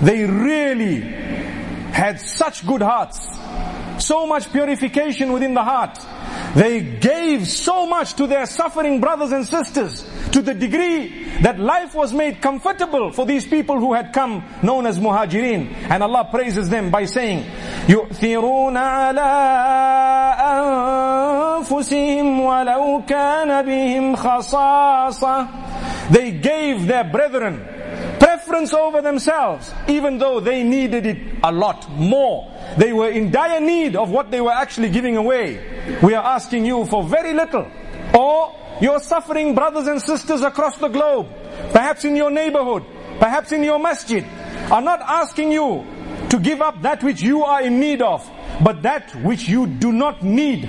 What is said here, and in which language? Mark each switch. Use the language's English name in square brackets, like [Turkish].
[English] They really had such good hearts, so much purification within the heart. They gave so much to their suffering brothers and sisters to the degree that life was made comfortable for these people who had come known as Muhajireen. And Allah praises them by saying, [Arabic] يُؤْثِرُونَ عَلَىٰ أَنفُسِهِمْ وَلَوْ كَانَ بِهِمْ خَصَاصَةً. [English] They gave their brethren preference over themselves, even though they needed it a lot more. They were in dire need of what they were actually giving away. We are asking you for very little. Or your suffering brothers and sisters across the globe, perhaps in your neighborhood, perhaps in your masjid, are not asking you to give up that which you are in need of, but that which you do not need.